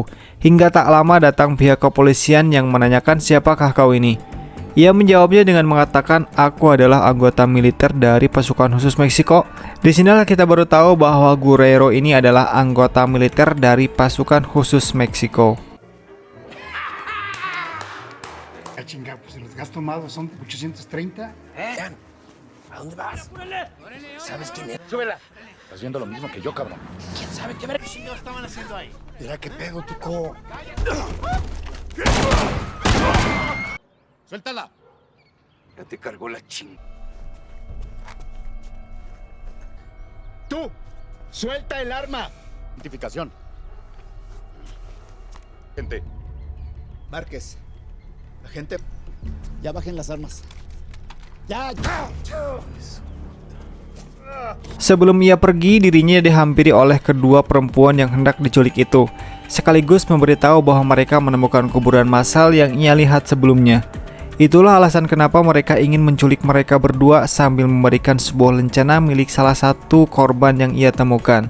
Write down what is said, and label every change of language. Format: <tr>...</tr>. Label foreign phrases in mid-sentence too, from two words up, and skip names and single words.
<id>Hingga tak lama datang pihak kepolisian yang menanyakan siapakah kau ini. Ia menjawabnya dengan mengatakan, "Aku adalah anggota militer dari pasukan khusus Meksiko." Di sinilah kita baru tahu bahwa Guerrero ini adalah anggota militer dari pasukan khusus Meksiko.</id> <es>Los gas tomados son 830. ¿A dónde vas? ¿Sabes quién es? ¡Súbela! Estás viendo lo mismo que yo, cabrón. ¿Quién sabe qué chingados estaban haciendo ahí? Mira qué pedo, Tuco. ¡Suéltala! Ya te cargó la ching. ¡Tú! ¡Suelta el arma! Identificación. Gente. Márquez, agente, ya bajen las armas. Ya.</es> <id>Sebelum ia pergi, dirinya dihampiri oleh kedua perempuan yang hendak diculik itu, sekaligus memberitahu bahwa mereka menemukan kuburan massal yang ia lihat sebelumnya. Itulah alasan kenapa mereka ingin menculik mereka berdua sambil memberikan sebuah lencana milik salah satu korban yang ia temukan.</id>